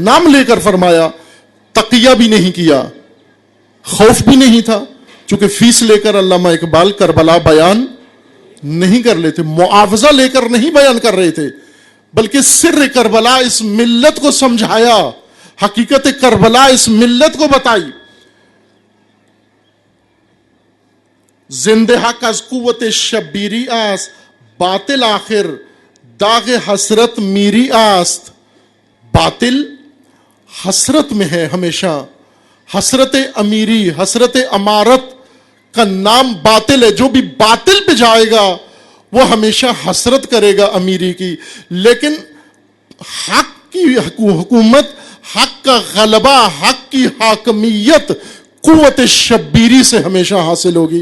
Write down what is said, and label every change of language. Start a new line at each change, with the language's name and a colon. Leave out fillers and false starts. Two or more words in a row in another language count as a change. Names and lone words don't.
Urdu: نام لے کر فرمایا، تقیہ بھی نہیں کیا، خوف بھی نہیں تھا، چونکہ فیس لے کر علامہ اقبال کربلا بیان نہیں کر لیتے، معاوضہ لے کر نہیں بیان کر رہے تھے، بلکہ سر کربلا اس ملت کو سمجھایا، حقیقت کربلا اس ملت کو بتائی.
Persian: زندہ حق از قوت شبیری است، باطل آخر داغ حسرت میری است.
Urdu: باطل حسرت میں ہے ہمیشہ، حسرت امیری، حسرت امارت کا نام باطل ہے. جو بھی باطل پہ جائے گا وہ ہمیشہ حسرت کرے گا امیری کی. لیکن حق کی حکومت، حق کا غلبہ، حق کی حاکمیت قوت شبیری سے ہمیشہ حاصل ہوگی.